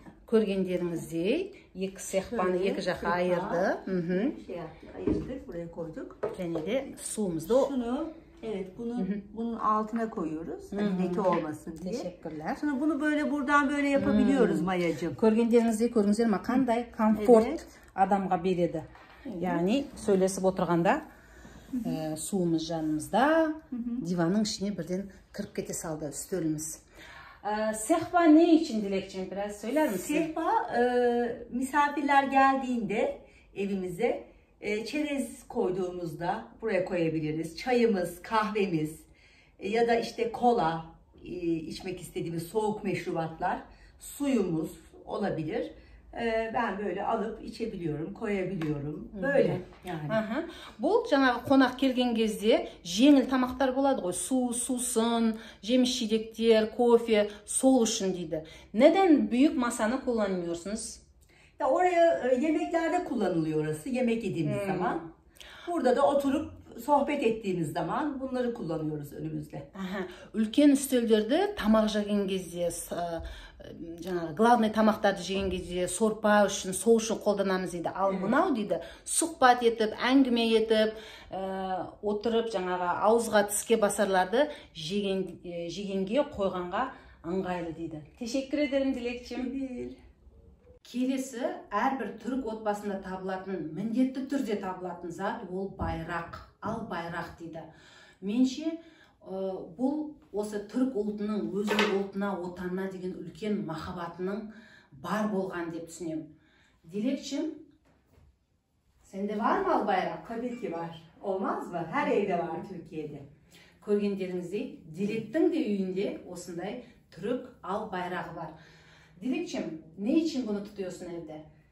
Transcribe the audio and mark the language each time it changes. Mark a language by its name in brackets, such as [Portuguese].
[Kazakh] Көргендеріңіздей, 2 сехпаны 2 жаққа айырды. [Turkish] Ayırdık, buraya koyduk. [Kazakh] Және де суымызды. [Turkish] Evet, bunun altına koyuyoruz. Hani leke olmasın diye. Teşekkürler. Sonra bunu böyle buradan böyle yapabiliyoruz Mayacığım. [Kazakh] Көргендеріңіздей, көрдіңіздер ме, қандай комфорт адамға береді. Яғни сөйлесіп отырғанда суымыз жанымызда, диванның ішіне бірден кіріп кете салды үстеліміз. [Turkish] Sehpa ne için Dilekçim, biraz söyler misin? Sehpa misafirler geldiğinde evimize çerez koyduğumuzda buraya koyabiliriz. Çayımız, kahvemiz ya da işte kola içmek istediğimiz soğuk meşrubatlar, suyumuz olabilir. Ben böyle alıp içebiliyorum, koyabiliyorum. Böyle yani. [Kazakh] Бұл жаңағы қонақ келген кезде жеңіл тамақтар болады ғой, сусын, жеміс жидектер, кофе, сол үшін дейді. [Turkish] Neden büyük masanı kullanmıyorsunuz? Ya oraya yemeklerde kullanılıyor orası, yemek yediğimiz zaman. Burada da oturup sohbet ettiğimiz zaman bunları kullanıyoruz önümüzde. [Kazakh] Үлкен үстелдерді тамақ жеген кезде, жаңағы главный тамақтарды жеген кезде сорпа үшін, сол үшін қолданамыз дейді. Ал мынау дейді, сұхбат етіп, әңгіме етіп, отырып, жаңағы ауызға тіске басарларды жегенге қойғанға ыңғайлы дейді. [Turkish] Teşekkür ederim Dilekçim. [Kazakh] Келесі, әрбір түрік отбасында табылатын, міндетті түрде табылатын зат ол байрақ. Ал байрақ дейді. Менше бұл осы түрік ұлтының өзінің ұлтына, отанына деген үлкен махаббатының бар болған деп түсінемін. [Turkish] Dilekçim, sende var mı al bayrak? Tabii ki var. Olmaz mı? Her evde var Türkiye'de. [Kazakh] Көргендеріңіздей, Dilek'тің де үйünde осындай түрік [Turkish] al bayrağı var. Dilekçim, ne için bunu tutuyorsun evde?